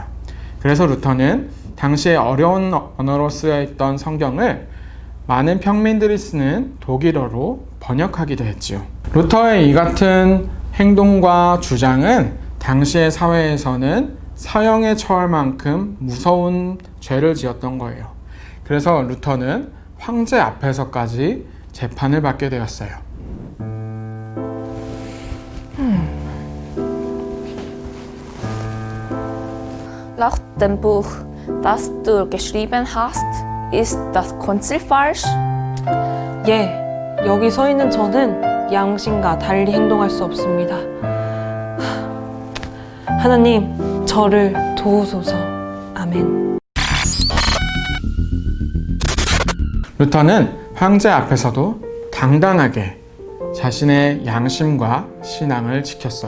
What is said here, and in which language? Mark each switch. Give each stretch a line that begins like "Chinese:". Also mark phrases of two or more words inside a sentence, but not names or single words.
Korean: 그래서 루터는 당시에 어려운 언어로 쓰여 있던 성경을 많은 평민들이 쓰는 독일어로 번역하기도 했지요. 루터의 이 같은 행동과 주장은 당시의 사회에서는 사형에 처할 만큼 무서운 죄를 지었던 거예요. 그래서 루터는 황제 앞에서까지 재판을 받게 되었어요.
German: Nach dem Buch, das du geschrieben hast, ist das Konzil falsch?
Korean: 예, 여기 서 있는 저는 양심과 달리 행동할 수 없습니다. 하나님, 저를 도우소서. 아멘. 루터는 황제 앞에서도 당당하게 자신의 양심과 신앙을 지켰어요.